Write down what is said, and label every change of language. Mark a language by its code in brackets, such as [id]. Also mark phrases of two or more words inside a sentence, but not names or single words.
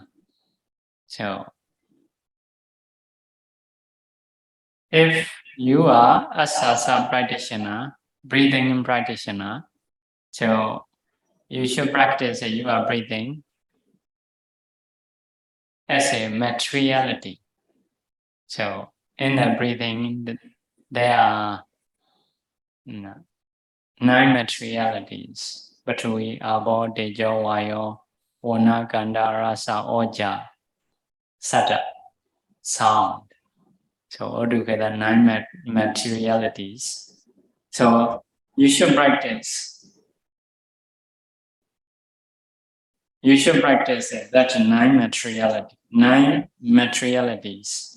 [en] So if you are asasa practitioner, breathing practitioner, so you should practice your breathing as a materiality. So in the breathing, there are 9 materialities. [pi] Pathavi, Abo, Tejo, Vayo, Vana, Gandha, Rasa, Oja, [en] Sattva, sound. So altogether 9 materialities. So you should practice. You should practice that 9 materialities.